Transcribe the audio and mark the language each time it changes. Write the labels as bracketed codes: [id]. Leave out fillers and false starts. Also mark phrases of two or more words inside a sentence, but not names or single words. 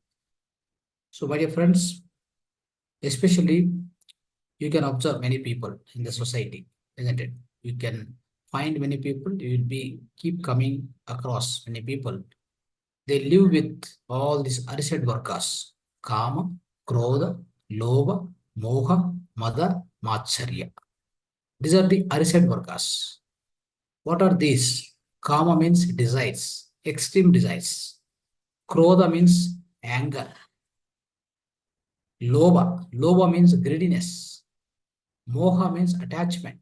[en] So, my dear friends, especially you can observe many people in the society, isn't it? You can find many people, you will be keep coming across many people. They live with all these arised workers, [sa] kama, krodha, lobha, moha, mada, macharya. [en] These are the arised workers. What are these? Kama means desires, extreme desires. Krodha means anger. Lobha means greediness. Moha means attachment.